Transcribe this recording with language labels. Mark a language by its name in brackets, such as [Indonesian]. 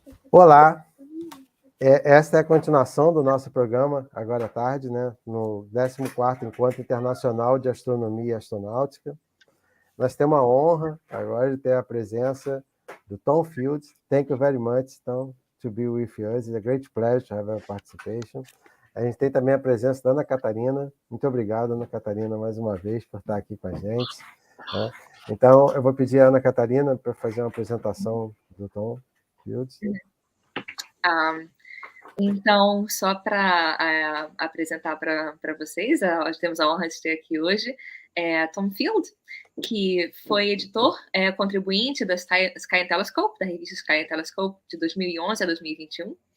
[Portuguese] Olá, esta é a continuação do nosso programa, agora à tarde, né, no 14º Encontro Internacional de Astronomia e Astronáutica. Nós temos a honra agora de ter a presença do Tom Fields. [English] Thank you very much, Tom, to be with us. It's a great pleasure to have your participation. [Portuguese] A gente tem também a presença da Ana Catarina. Muito obrigado, Ana Catarina, mais uma vez, por estar aqui com a gente. Né? Então, eu vou pedir a Ana Catarina para fazer uma apresentação do Tom Fields. Então, só para apresentar para vocês, nós temos a honra de ter aqui hoje Tom Field, que foi editor contribuinte da Sky and Telescope, da revista Sky and Telescope, de 2011 a 2021.